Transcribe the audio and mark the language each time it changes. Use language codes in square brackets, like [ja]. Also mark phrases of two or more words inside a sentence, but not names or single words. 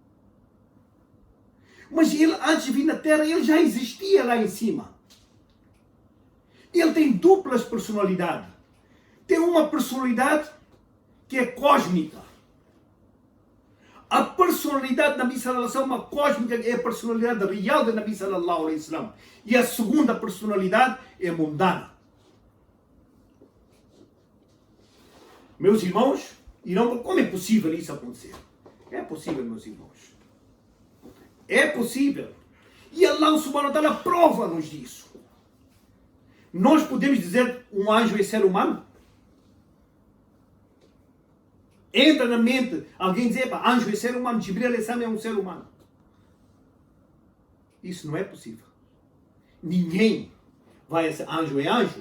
[pt] Mas ele, antes de vir na Terra, ele já existia lá em cima. Ele tem duplas personalidades. Tem uma personalidade que é cósmica. A personalidade da Nabi [ar] صلى الله عليه وسلم, [pt] cósmica, é a personalidade real da Nabi [ar] صلى الله عليه وسلم. [pt] E a segunda personalidade é mundana. Meus irmãos, como é possível isso acontecer? É possível, meus irmãos. É possível. E Allah [ar] سبحانه وتعالى [pt] prova-nos disso. Nós podemos dizer um anjo é ser humano? Entra na mente alguém dizer, anjo é ser humano, Jibril é um ser humano. Isso não é possível. Ninguém vai a ser anjo é anjo.